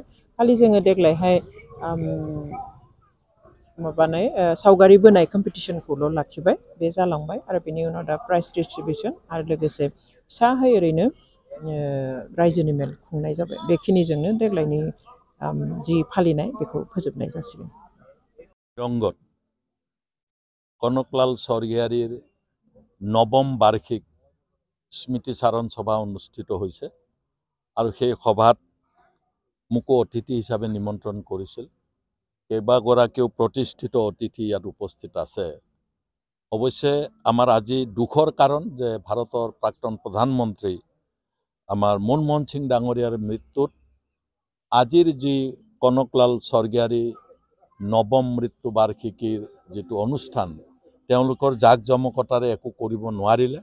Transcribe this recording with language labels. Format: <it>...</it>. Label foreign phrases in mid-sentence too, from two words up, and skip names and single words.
<brx>खालि जोङो देग्लायहाय सावगारि बोनाय कम्पिटिसनखौल' लाखिबाय, बे जालांबाय। आरो बेनि उनाव दा</brx> <en>prize distribution</en> <brx>आरो लोगोसे फिसाहै ओरैनो रायजोनि मेल खुंनाय जाबाय। बेखिनिजोंनो देग्लायनि जि फालिनाय बेखौ फोजोबनाय जासिगोन।</brx> <as>কনকলাল স্বৰ্গীয়াৰীৰ নৱম বাৰ্ষিক স্মৃতিচাৰণ সভা অনুষ্ঠিত হৈছে আৰু সেই সভাত মোকো অতিথি হিচাপে নিমন্ত্ৰণ কৰিছিল। কেইবাগৰাকীও প্ৰতিষ্ঠিত অতিথি ইয়াত উপস্থিত আছে। অৱশ্যে আমাৰ আজি দুখৰ কাৰণ যে ভাৰতৰ প্ৰাক্তন প্ৰধানমন্ত্ৰী আমাৰ মনমোহন সিং ডাঙৰীয়াৰ মৃত্যুত আজিৰ যি কনকলাল স্বৰ্গীয়াৰী নৱম মৃত্যু বাৰ্ষিকীৰ যিটো অনুষ্ঠান তেওঁলোকৰ জাকজমকতাৰে একো কৰিব নোৱাৰিলে।</as>